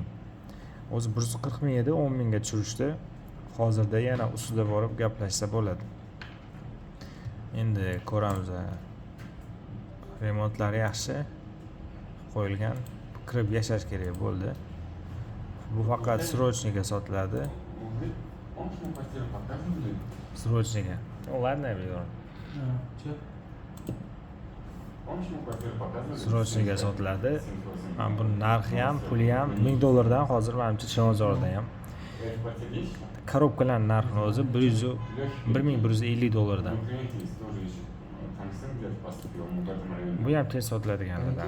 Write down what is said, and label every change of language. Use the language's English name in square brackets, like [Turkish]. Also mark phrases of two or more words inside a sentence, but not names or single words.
[Uzbek] O'zi 140 ming edi, 10 mingga tushirishdi. Hozirda yana ustida borib gaplashsa bo'ladi. Endi ko'ramiz. Remontlari yaxshi qo'yilgan. Kirib yashash kerak bo'ldi. Bu faqat srochniga sotiladi. [Russian] Срочника. Ладно, я беру. [Uzbek] Srochniga sotiladi. Mana bu narxi ham, puli ham $1000 hozir menimcha Chilonzorda ham. Korobkalar narxi o'zi $1150. Bu ham tez sotiladiganlardan.